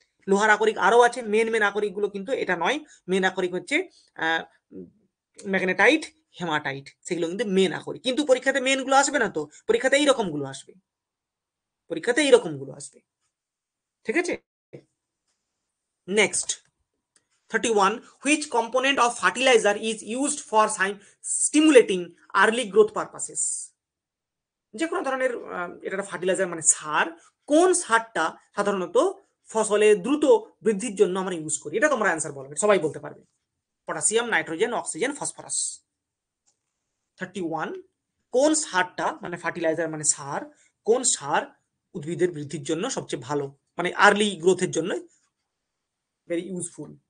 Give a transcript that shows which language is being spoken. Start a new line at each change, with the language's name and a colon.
Bangla: লোহার আকরিক আরো আছে, মেন আকরিক গুলো কিন্তু এটা নয়। মেন আকরিক হচ্ছে ম্যাগনেটাইট, হেমাটাইট, সেগুলো কিন্তু মেন আকরিক। কিন্তু পরীক্ষাতে মেন গুলো আসবে না তো, পরীক্ষাতে এইরকম গুলো আসবে, পরীক্ষাতে এইরকম গুলো আসবে। ঠিক আছে, next 31.
English: Which component of fertilizer is used for stimulating early growth purposes?
Bangla: যে কোনো ধরনের এটা ফার্টিলাইজার মানে সার, কোন সারটা সাধারণত ফসলে দ্রুত বৃদ্ধির জন্য আমরা ইউজ করি? এটা তোমরা অ্যান্সার বলবে, সবাই বলতে পারবে। Potassium, nitrogen, oxygen, phosphorus. 31. কোন সারটা মানে ফার্টিলাইজার মানে সার, কোন সার উদ্ভিদের বৃদ্ধির জন্য সবচেয়ে ভালো, মানে আর্লি গ্রোথের জন্য ভেরি ইউজফুল?